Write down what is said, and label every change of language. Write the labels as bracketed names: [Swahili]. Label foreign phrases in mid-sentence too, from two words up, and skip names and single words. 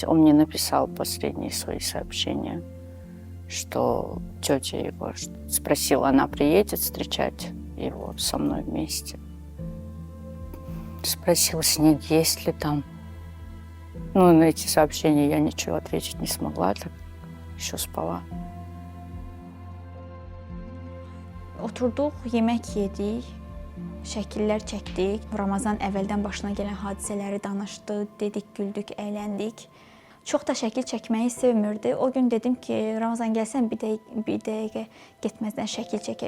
[Russian] Он мне написал последние свои сообщения, что тетя его спросила, она приедет встречать его со мной вместе. Спросила, снег есть ли там. Ну, на эти сообщения я ничего ответить не смогла, так еще спала. [Azerbaijani] Oturduq, yemək yedik. şəkillər çəkdik. Ramazan əvvəldən başına gələn hadisələri danışdı, dedik, güldük, əyləndik. Çox da şəkil çəkməyi sevmirdi. O gün dedim ki, Ramazan gəlsən bir dəqiqə getməzdən şəkil çəkək.